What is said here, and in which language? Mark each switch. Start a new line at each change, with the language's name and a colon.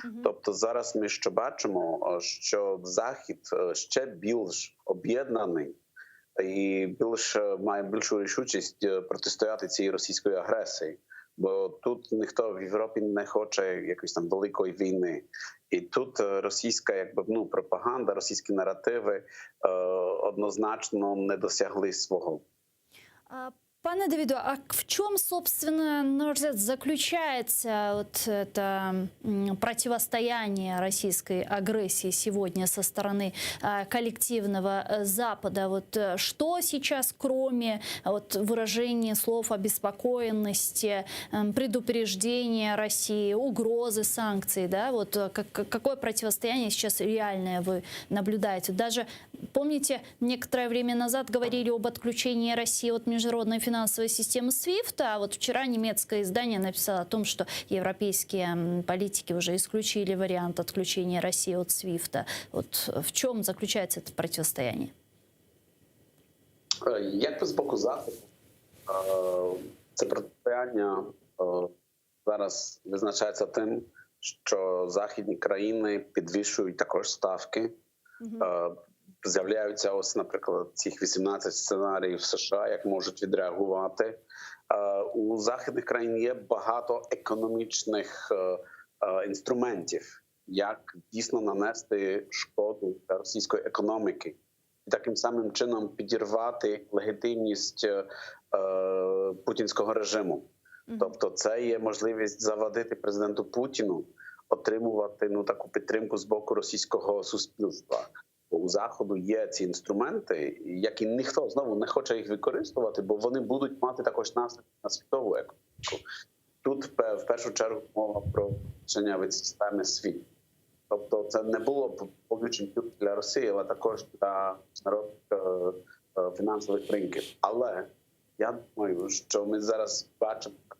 Ukrainian: Тобто зараз ми що бачимо, що Захід ще більш об'єднаний і має більшу рішучість протистояти цій російської агресії. Бо тут ніхто в Європі не хоче якоїсь там великої війни. І тут російська пропаганда, російські наративи однозначно не досягли свого.
Russian: Пане Давиду, а в чем, собственно, на ваш взгляд, заключается вот это противостояние российской агрессии сегодня со стороны коллективного Запада? Вот что сейчас, кроме выражения слов обеспокоенности, предупреждения России, угрозы санкций, да, вот какое противостояние сейчас реальное вы наблюдаете? Даже, помните, некоторое время назад говорили об отключении России от международной финансовой системы SWIFT, а вот вчера немецкое издание написало о том, что европейские политики уже исключили вариант отключения России от SWIFT. Вот в чем заключается это противостояние?
Ukrainian: Як з боку Заходу, це протистояння зараз визначається тим, що західні країни підвищують також ставки. З'являються ось, наприклад, цих 18 сценаріїв США, як можуть відреагувати. У західних країн є багато економічних інструментів, як дійсно нанести шкоду для російської економіки. І таким самим чином підірвати легітимність путінського режиму. Тобто це є можливість завадити президенту Путіну отримувати таку підтримку з боку російського суспільства. У Заходу є ці інструменти, які ніхто знову не хоче їх використовувати, бо вони будуть мати також наслідки на світову економіку. Тут в першу чергу мова про відключення від системи SWIFT. Тобто це не було повністю тільки для Росії, але також для міжнародних фінансових ринків. Але я думаю, що ми зараз бачимо